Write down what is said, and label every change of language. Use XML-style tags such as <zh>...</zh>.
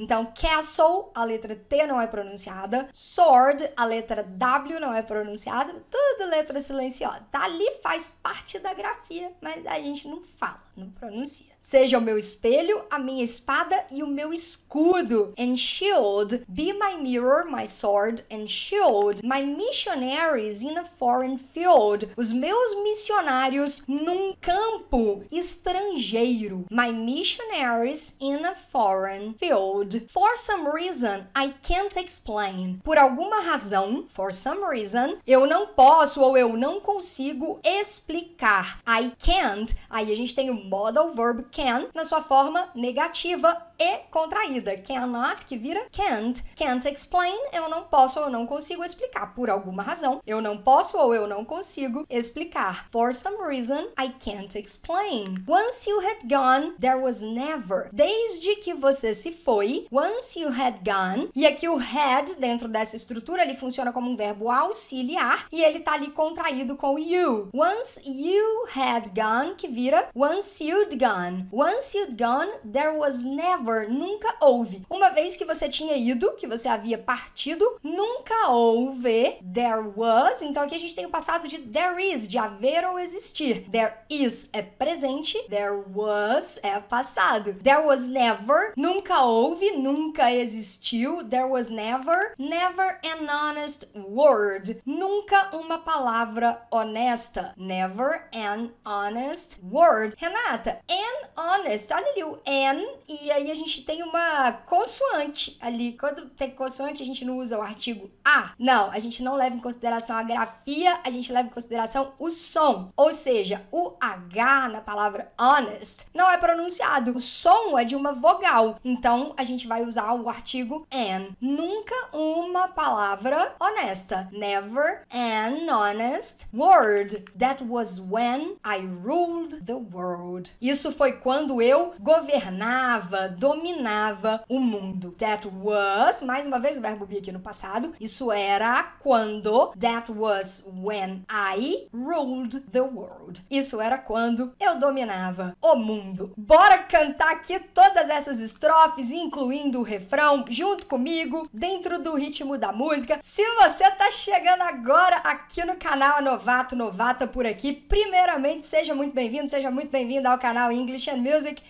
<pt>Então, castle, a letra T não é pronunciada. Sword, a letra W não é pronunciada. Tudo letra silenciosa. Tá ali, faz parte da grafia, mas a gente não fala, não pronuncia. Seja o meu espelho, a minha espada e o meu escudo.</pt> <en>And shield, be my mirror, my sword and shield. My missionaries in a foreign field.</en> <pt>Os meus missionários num campo estrangeiro.</pt> <en>My missionaries in a foreign field. For some reason, I can't explain.</en> <pt>Por alguma razão,</pt> <en>for some reason,</en> <pt>eu não posso ou eu não consigo explicar. I can't, aí a gente tem o modal verb can na sua forma negativa e contraída. Cannot, que vira can't. Can't explain, eu não posso ou eu não consigo explicar. Por alguma razão, eu não posso ou eu não consigo explicar.</pt> <en>For some reason, I can't explain. Once you had gone, there was never.</en> <pt>Desde que você se foi,</pt> <en>once you had gone,</en> <pt>e aqui o had, dentro dessa estrutura, ele funciona como um verbo auxiliar, e ele tá ali contraído com you.</pt> <en>Once you had gone,</en> <pt>que vira</pt> <en>once you'd gone. Once you'd gone, there was never,</en> <pt>nunca houve. Uma vez que você tinha ido, que você havia partido, nunca houve, there was. Então aqui a gente tem o passado de there is, de haver ou existir. There is é presente, there was é passado.</pt> <en>There was never,</en> <pt>nunca houve, nunca existiu.</pt> <en>There was never, never an honest word.</en> <pt>Nunca uma palavra honesta.</pt> <en>Never an honest word.</en> <pt>Renata, an honest, olha ali o an, e aí a gente tem uma consoante ali. Quando tem consoante, a gente não usa o artigo a. Não, a gente não leva em consideração a grafia, a gente leva em consideração o som. Ou seja, o H na palavra honest não é pronunciado. O som é de uma vogal. Então, a gente vai usar o artigo an. Nunca uma palavra honesta.</pt> <en>Never an honest word. That was when I ruled the world.</en> <pt>Isso foi quando eu governava, dominava o mundo. That was, mais uma vez o verbo be aqui no passado, isso era quando.</pt> <en>That was when I ruled the world.</en> <pt>Isso era quando eu dominava o mundo. Bora cantar aqui todas essas estrofes, incluindo o refrão, junto comigo, dentro do ritmo da música. Se você tá chegando agora aqui no canal Novato, Novata por aqui, primeiramente, seja muito bem-vindo, seja muito bem-vinda ao canal English and Music.</pt>